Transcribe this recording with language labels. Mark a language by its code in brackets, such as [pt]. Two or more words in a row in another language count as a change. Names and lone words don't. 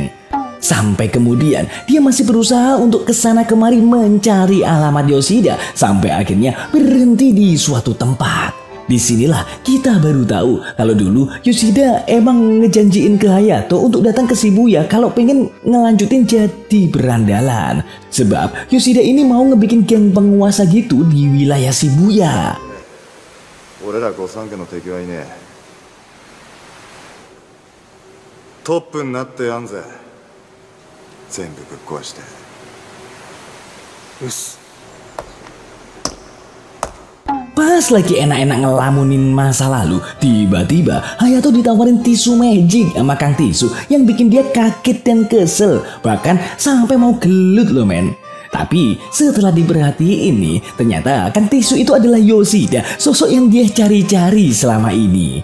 [id] Sampai kemudian dia masih berusaha untuk kesana kemari mencari alamat Yoshida sampai akhirnya berhenti di suatu tempat. Disinilah kita baru tahu kalau dulu Yoshida emang ngejanjiin ke Hayato untuk datang ke Shibuya kalau pengen ngelanjutin jadi berandalan. Sebab Yoshida ini mau ngebikin geng penguasa gitu di wilayah Shibuya. [ja] 俺ら御三家の敵はいねえ。トップになってやんぜ。全部ぶっ壊して。うっす。 [id] Pas lagi enak-enak ngelamunin masa lalu, tiba-tiba Hayato ditawarin tisu magic sama Kang Tisu yang bikin dia kaget dan kesel, bahkan sampai mau gelut loh, men. Tapi setelah diperhatiin nih, ternyata Kang Tisu itu adalah Yoshida, sosok yang dia cari-cari selama ini.